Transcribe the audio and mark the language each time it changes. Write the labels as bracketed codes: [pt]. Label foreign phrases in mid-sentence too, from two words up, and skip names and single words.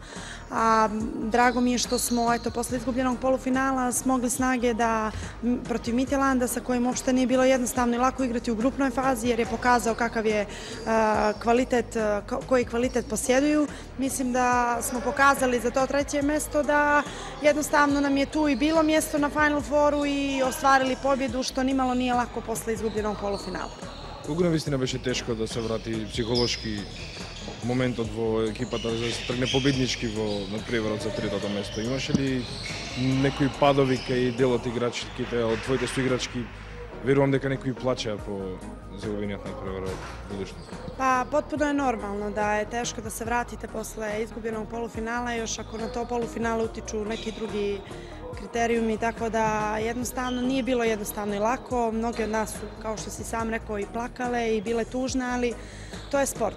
[sr] A drago mi je što smo posle izgubljenog polufinala smogli snage da protiv Midtjylanda, sa kojim uopšte nije bilo jednostavno i lako igrati u grupnoj fazi, jer je pokazao kakav je kvalitet, koji kvalitet posjeduju. Mislim da smo pokazali za to treće mjesto da jednostavno nam je tu i bilo mjesto na Final Fouru i ostvarili pobjedu, što nimalo nije lako posle izgubljenog polufinala. [mk] Колку навистина беше тешко да се врати психолошки моментот во екипата за да се тргне победнички во надпреварот за третото место? Имаше ли некои падови кај дел од играчките, од твоите соиграчки? Верувам дека некои плачеа по загубениот надпревар од будушност. [sr] Pa potpuno je normalno da je teško da se vratite posle izgubljenog polufinala, još ako na to polufinale utiču neki drugi kriterijumi, tako da jednostavno nije bilo jednostavno i lako. Mnogi od nas su, kao što si sam rekao, i plakale i bile tužne, ali to je sport.